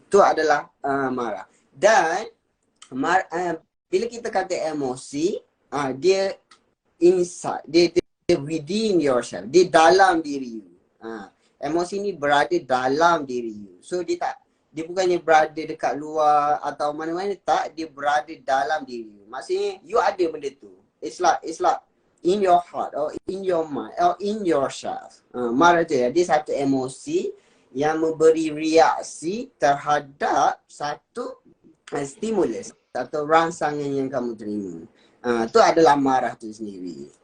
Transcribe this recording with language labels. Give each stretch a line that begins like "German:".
Malay: Itu adalah marah. Dan bila kita kata emosi, dia inside, dia
English: within yourself,
Malay: dia dalam diri you. Emosi ni berada dalam diri you. So dia bukannya berada dekat luar atau mana-mana, tak, dia berada dalam diri you. Maksudnya you ada benda tu.
English: It's like in your heart or in your mind or in yourself.
Malay: Marah tu ya, dia satu emosi yang memberi reaksi terhadap satu stimulus atau rangsangan yang kamu terima. Tu adalah marah tu sendiri.